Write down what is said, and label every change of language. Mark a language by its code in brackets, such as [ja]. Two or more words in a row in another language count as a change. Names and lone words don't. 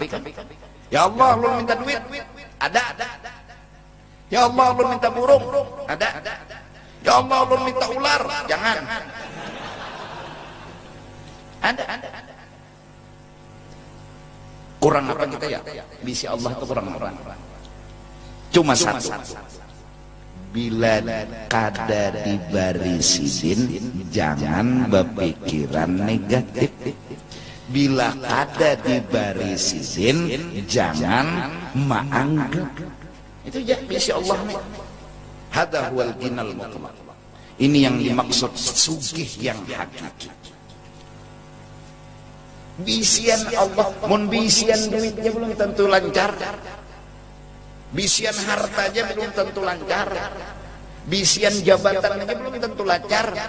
[ar] Ya Allah, [id] lu minta duit, ada. [ar] Ya Allah, [id] lu minta burung, ada. [ar] Ya Allah, [id] lu minta ular, jangan. Ada. Kurang apa kita ya? [bjn] Bisi Allah itu kurang apa? Cuma satu. Bila kada dibari sidin, jangan berpikiran negatif. Bila kada dibari sidin, jangan menganggap. Itu ya bisi Allah nih. [ar] Hada huwal ginal mutlaq. [id] Ini yang dimaksud sugih yang hakiki. [bjn] Bisian Allah, mun bisian duitnya belum tentu lancar. Bisian hartanya belum tentu lancar. Bisian jabatan aja belum tentu lancar.